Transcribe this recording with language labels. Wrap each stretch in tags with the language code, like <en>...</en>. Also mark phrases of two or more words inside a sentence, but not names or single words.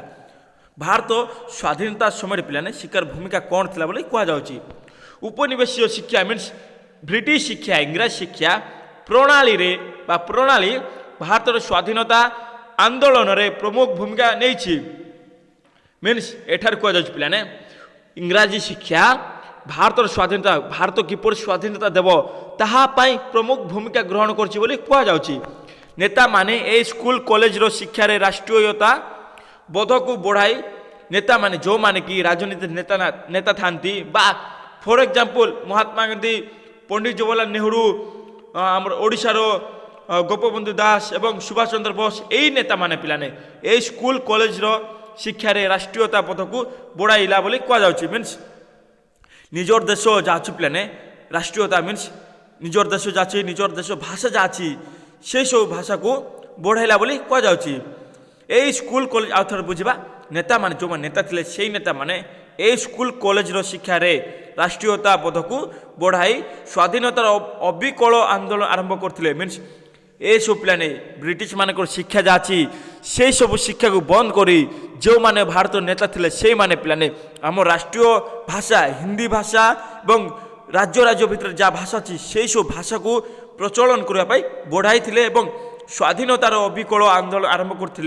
<or>ଭାରତ ସ୍ୱାଧୀନତା ସମୟରେ ପିଲାମାନେ ଶିକ୍ଷାର ଭୂମିକା କ'ଣ ଥିଲା ବୋଲି କୁହାଯାଉଛି। ଉପନିବେଶୀୟ ଶିକ୍ଷା ମିନ୍ସ ବ୍ରିଟିଶ ଶିକ୍ଷା ଇଂରାଜୀ ଶିକ୍ଷା ପ୍ରଣାଳୀ ଭାରତର ସ୍ୱାଧୀନତା ଆନ୍ଦୋଳନରେ ପ୍ରମୁଖ ଭୂମିକା ନେଇଛି ମିନ୍ସ ଏଠାରେ କୁହାଯାଉଛି ପିଲାମାନେ ଇଂରାଜୀ ଶିକ୍ଷା ଭାରତର ସ୍ୱାଧୀନତା ଭାରତ କିପରି ସ୍ୱାଧୀନତା ଦେବ ତାହା ପାଇଁ ପ୍ରମୁଖ ଭୂମିକା ଗ୍ରହଣ କରିଛି ବୋଲି କୁହାଯାଉଛି। ନେତାମାନେ ଏହି ସ୍କୁଲ କଲେଜର ଶିକ୍ଷାରେ ରାଷ୍ଟ୍ରୀୟତା ବୋଧକୁ ବଢ଼ାଇ ନେତାମାନେ ଯେଉଁମାନେ କି ରାଜନୀତି ନେତା ଥାନ୍ତି ବା</or> <en>for example</en> <or>ମହାତ୍ମା ଗାନ୍ଧୀ, ପଣ୍ଡିତ ଜବାହରଲାଲ ନେହେରୁ, ଆମର ଓଡ଼ିଶାର ଗୋପବନ୍ଧୁ ଦାସ ଏବଂ ସୁଭାଷ ଚନ୍ଦ୍ର ବୋଷ ଏହି ନେତାମାନେ ପିଲାମାନେ ଏହି ସ୍କୁଲ କଲେଜର ଶିକ୍ଷାରେ ରାଷ୍ଟ୍ରୀୟତା ବୋଧକୁ ବଢ଼ାଇଲା ବୋଲି କୁହାଯାଉଛି। ମିନ୍ସ ନିଜର ଦେଶ ଯାଉଛି ପିଲାମାନେ ରାଷ୍ଟ୍ରୀୟତା ମିନ୍ସ ନିଜର ଦେଶ ଯାଉଛି ନିଜର ଦେଶ ଭାଷା ଯାଉଛି ସେସବୁ ଭାଷାକୁ ବଢ଼ାଇଲା ବୋଲି କୁହାଯାଉଛି। ଏଇ ସ୍କୁଲ କଲେଜ ଆଉ ଥରେ ବୁଝିବା ନେତାମାନେ ଯେଉଁମାନେ ନେତା ଥିଲେ ସେଇ ନେତାମାନେ এই ସ୍କୁଲ କଲେଜର ଶିକ୍ଷାରେ ରାଷ୍ଟ୍ରୀୟତା ବୋଧକୁ ବଢ଼ାଇ ସ୍ୱାଧୀନତାର ଅବିକଳ ଆନ୍ଦୋଳନ ଆରମ୍ଭ କରିଥିଲେ। ମିନ୍ସ ଏସବୁ ପିଲାମାନେ ବ୍ରିଟିଶ ମାନଙ୍କର ଶିକ୍ଷା ଯାଉଛି ସେଇ ସବୁ ଶିକ୍ଷାକୁ ବନ୍ଦ କରି ଯେଉଁମାନେ ଭାରତର ନେତା ଥିଲେ ସେଇମାନେ ପିଲାମାନେ ଆମ ରାଷ୍ଟ୍ରୀୟ ଭାଷା ହିନ୍ଦୀ ଭାଷା ଏବଂ ରାଜ୍ୟ ରାଜ୍ୟ ଭିତରେ ଯାହା ଭାଷା ଅଛି ସେଇସବୁ ଭାଷାକୁ ପ୍ରଚଳନ କରିବା ପାଇଁ ବଢ଼ାଇଥିଲେ ଏବଂ ସ୍ୱାଧୀନତାର ଅବିକଳ ଆନ୍ଦୋଳନ ଆରମ୍ଭ କରିଥିଲେ।</or>